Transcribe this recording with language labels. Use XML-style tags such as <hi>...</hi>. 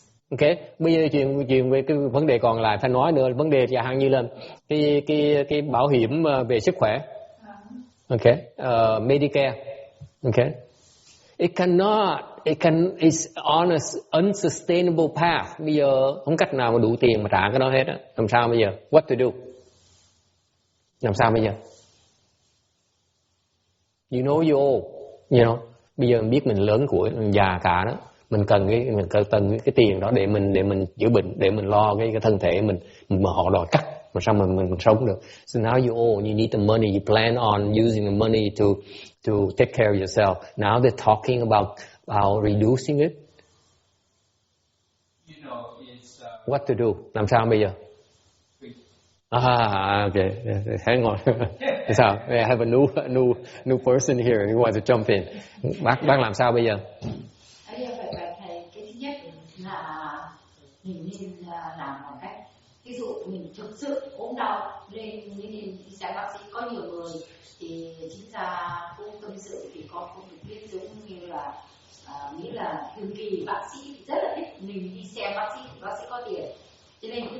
<vi>Okay, bây giờ chuyện về cái vấn đề còn lại phải nói nữa, vấn đề chẳng hạn như là cái bảo hiểm về sức khỏe.</vi> <en>Okay, Medicare. Okay. It's on an unsustainable path.</en> <vi>Bây giờ không cách nào mà đủ tiền mà trả cái đó hết á. Làm sao bây giờ?</vi> <en>What to do?</en> <vi>Làm sao bây giờ?</vi> <en>You know you owe.</en> <vi>You know, bây giờ mình biết mình lớn tuổi, mình già cả đó. Mình cần cái tiền đó để mình chữa bệnh, để mình lo cái thân thể mình mà họ đòi cắt. Mà sao mình sống được?</vi> <en>So now you owe, you need the money, you plan on using the money to take care of yourself. Now they're talking about reducing it. You know, it's what to do?</en> <vi>Làm sao bây giờ?</vi> <en>Okay. Hang on. So I have a new person here who wants to jump in.</en> <vi>Bác làm sao bây giờ? Thầy, cái thứ nhất là mình nên làm bằng cách, ví dụ mình thực sự ốm đau lên đi xem bác sĩ. Có nhiều người thì chính ra cũng tâm sự thì con không được biết, giống như là nghĩ là thường kỳ bác sĩ rất là thích mình đi xem bác sĩ có tiền, cho nên</vi>